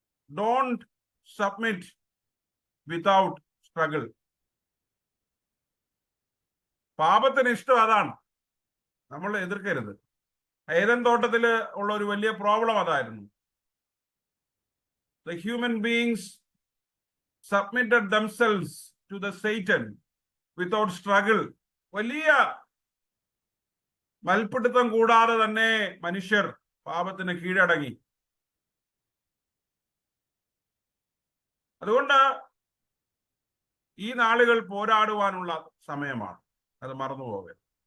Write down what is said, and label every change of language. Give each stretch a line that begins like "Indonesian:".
English: Don't submit without struggle.
Malayalam: പാപത്തിന് ഇഷ്ടം അതാണ്, നമ്മൾ എതിർക്കരുത്. ഏദൻ തോട്ടത്തില് ഉള്ള ഒരു വലിയ പ്രോബ്ലം അതായിരുന്നു.
English: The human beings submitted themselves to the Satan without struggle.
Malayalam: വലിയ മൽപ്പിടുത്തം കൂടാതെ തന്നെ മനുഷ്യർ പാപത്തിന് കീഴടങ്ങി. അതുകൊണ്ട് ഈ നാളുകൾ പോരാടുവാനുള്ള സമയമാണ്, അത് മറന്നുപോകരുത്.